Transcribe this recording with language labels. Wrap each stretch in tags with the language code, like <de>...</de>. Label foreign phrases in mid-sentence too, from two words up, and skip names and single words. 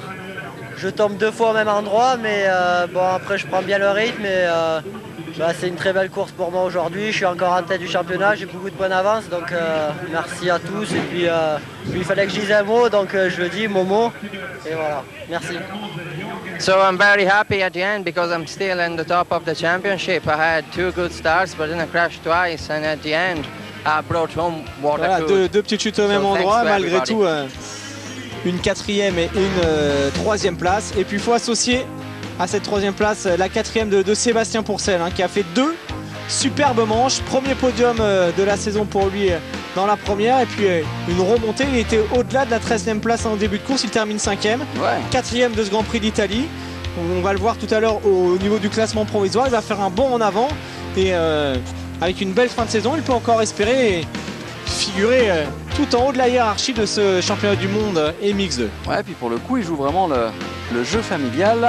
<fr>Je tombe 2 fois au même endroit, mais bon, après je prends bien le rythme et c'est une très belle course pour moi aujourd'hui. Je suis encore en tête du championnat, j'ai beaucoup de points d'avance, donc merci à tous. Et puis il fallait que je dise un mot, donc je le dis, Momo, et voilà, merci.</fr> <en>So I'm very happy at the end because I'm still in the top of the championship. I had 2 good starts, but then I crashed twice, and at the end I brought home what I could.</en> <fr>Deux petites chutes au même endroit, malgré tout. Une 4e et une 3e place. Et puis il faut associer à cette 3e place la 4e de Sébastien Pourcel, qui a fait 2 superbes manches. Premier podium de la saison pour lui dans la première. Et puis une remontée, il était au-delà de la 13e place en début de course. Il termine 5e, 4e de ce Grand Prix d'Italie. On va le voir tout à l'heure au niveau du classement provisoire. Il va faire un bond en avant. Et avec une belle fin de saison, il peut encore espérer figurer tout en haut de la hiérarchie de ce championnat du monde MX2. Ouais, puis pour le coup, il joue vraiment le jeu familial.</fr>